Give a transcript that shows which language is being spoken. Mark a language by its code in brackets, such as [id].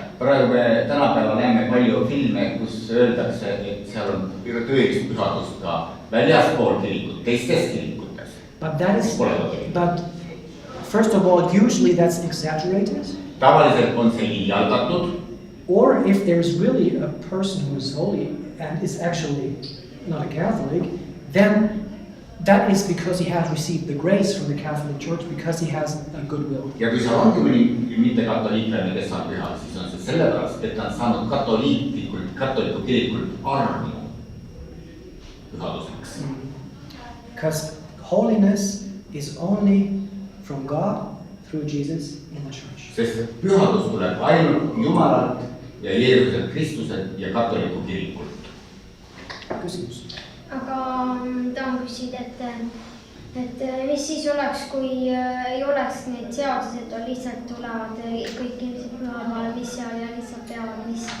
[et] Praegu me tänapäeval näeme palju filme, kus öeldakse, et seal on tõelist pühadust ka väljaspool kirikut, teistes kirikutes. [en] But first of all, usually that's exaggerated. [et] Tavaliselt on see liialdatud. [en] Or if there's really a person who is holy and is actually not a Catholic, then that is because he has received the grace from the Catholic Church because he has a good will. [et] Ja kui see ongi mõni mitte katoliiklane, kes on püha, siis on see sellepärast, et ta on saanud katoliku kirikult armu pühaduseks. [en] Because holiness is only from God through Jesus in the church. [et] Sest pühadus tuleb ainult Jumalalt ja Jeesuselt Kristuselt ja katoliku kirikult. Küsimus. Aga tahan küsida, et mis siis oleks, kui ei oleks neid seadusi, et lihtsalt tulevad kõik inimesed pühamaale missale ja lihtsalt peavad missale?